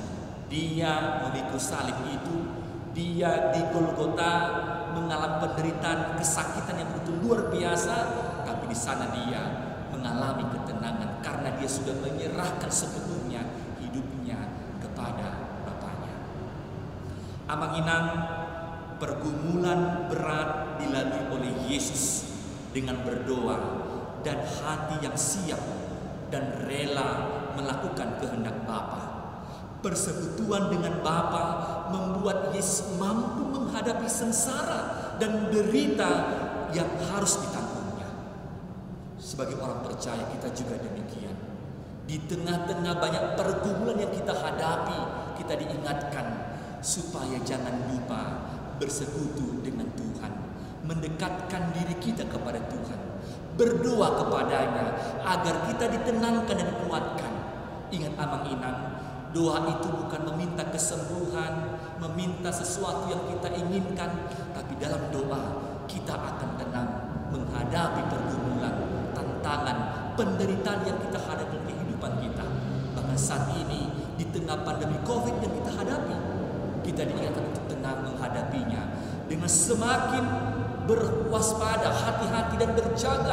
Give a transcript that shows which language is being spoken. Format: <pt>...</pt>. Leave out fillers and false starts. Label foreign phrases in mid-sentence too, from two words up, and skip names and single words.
<id>Dia memikul salib itu, dia di Golgota mengalami penderitaan, kesakitan yang begitu luar biasa, tapi di sana dia mengalami ketenangan karena dia sudah menyerahkan sepenuhnya hidupnya kepada Bapaknya. Amang-inang, pergumulan berat dilalui oleh Yesus dengan berdoa dan hati yang siap dan rela melakukan kehendak Bapa. Persekutuan dengan Bapa membuat Yesus mampu menghadapi sengsara dan derita yang harus ditanggungnya. Sebagai orang percaya kita juga demikian. Di tengah-tengah banyak pergumulan yang kita hadapi, kita diingatkan supaya jangan lupa bersekutu dengan Tuhan, mendekatkan diri kita kepada Tuhan, berdoa kepadanya agar kita ditenangkan dan dikuatkan. Ingat amang-inang, doa itu bukan meminta kesembuhan, meminta sesuatu yang kita inginkan, tapi dalam doa kita akan tenang menghadapi pergumulan, tantangan, penderitaan yang kita hadapi dalam kehidupan kita. Bahkan saat ini di tengah pandemi COVID yang kita hadapi, kita diingatkan untuk tenang menghadapinya dengan semakin berwaspada, hati-hati dan berjaga.</id>